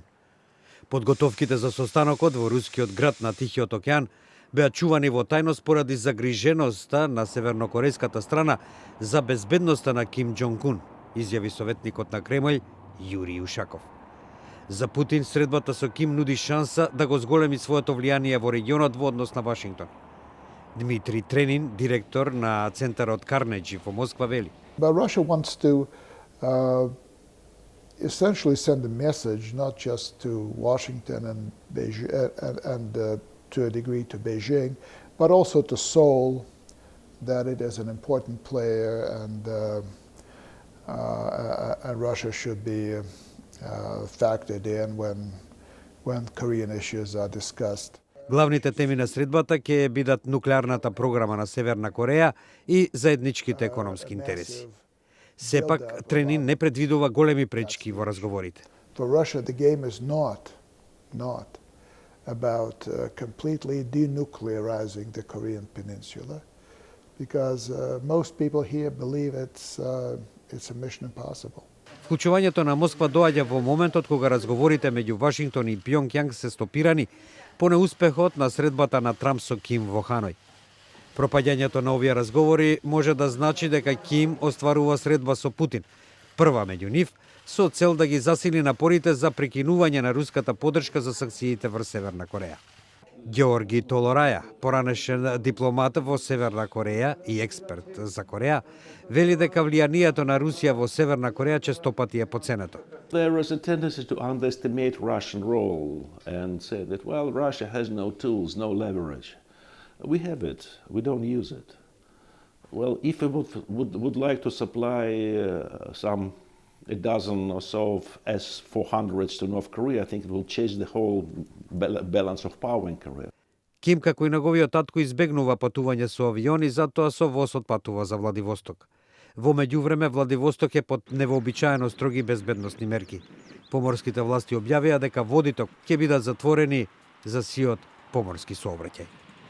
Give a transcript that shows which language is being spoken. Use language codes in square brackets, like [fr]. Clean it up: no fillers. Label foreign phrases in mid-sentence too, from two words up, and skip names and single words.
[mk] Подготовките за состанокот во рускиот град на Тихиот океан беа чувани во тајност поради загриженоста на севернокорејската страна за безбедноста на Ким Џонг Ун, изјави советникот на Кремљ Јуриј Ушаков. За Путин средбата со Ким нуди шанса да го зголеми своето влијание во регионот во однос на Вашингтон. Дмитрий Тренин, директор на Центарот Карнеджи во Москва, вели. [en] But Russia wants to essentially send a message not just to Washington and Beijing, and to a degree to Beijing, but also to Seoul that it is an important player and Russia should be factored in when Korean issues are discussed. [mk] Главните теми на средбата ќе бидат нуклеарната програма на Северна Кореја и заедничките економски интереси. Сепак, Тренин не предвидува големи пречки во разговорите. [en] For Russia, the game is not about completely denuclearizing the Korean peninsula, because most people here believe it's a mission impossible. [mk] Вклучувањето на Москва доаѓа во моментот кога разговорите меѓу Вашингтон и Пјонгјанг се стопирани по неуспехот на средбата на Трамп со Ким во Ханој. Пропаѓањето на овие разговори може да значи дека Ким остварува средба со Путин, прва меѓу нив, со цел да ги засили напорите за прекинување на руската поддршка за санкциите врз Северна Кореја. Георги Толораја, поранешен дипломат во Северна Кореја и експерт за Кореја, вели дека влијанието на Русија во Северна Кореја честопати е подценето. [en] There is a tendency to underestimate Russian role and say that, well, Russia has no tools, no leverage. We have it, we don't use it. Well, if we would like to supply a dozen or so of S-400s to North Korea, I think it will change the whole balance of power in Korea. [mk] Ким, како и неговиот татко, избегнува патување со авиони, затоа со воз отпатува за Владивосток. Во меѓувреме, Владивосток е под невообичаено строги безбедносни мерки. Поморските власти објавија дека водите ќе бидат затворени за сиот поморски сообраќај.